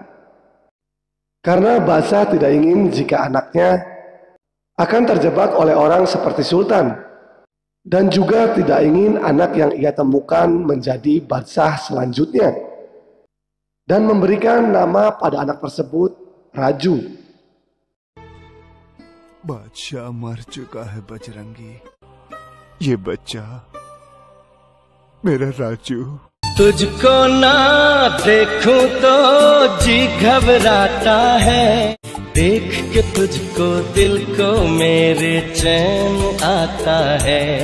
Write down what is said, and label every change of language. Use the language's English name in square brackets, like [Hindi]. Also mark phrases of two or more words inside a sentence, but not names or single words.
[Indonesian] Karena Badsah tidak ingin jika anaknya akan terjebak oleh orang seperti Sultan, dan juga tidak ingin anak yang ia temukan menjadi Badsah selanjutnya, dan memberikan nama pada anak tersebut Raju. [Hindi] बादशाह मर चुका है बजरंगी। ये बच्चा मेरा राजू। तुझको ना देखूं तो जी घबराता है, देख के तुझको दिल को मेरे चैन आता है।